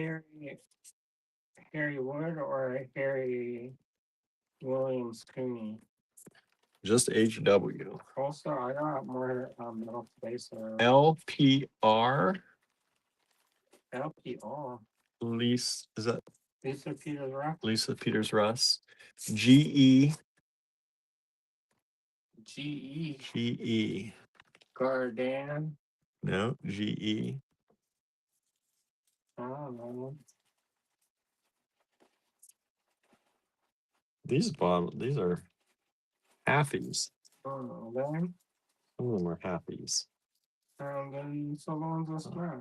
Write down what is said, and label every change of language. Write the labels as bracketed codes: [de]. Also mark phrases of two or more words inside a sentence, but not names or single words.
[en] Harry Wood or Harry Williams Cooney. just HW. Also, I got more middle spacer. LPR, LPR. Lisa, is that Lisa Peters Rock. Lisa Peters Russ? GE, GE. GE. Gardan. No, GE. I don't know. These are halfies. Then, Some of them are halfies. and then so long as it's not.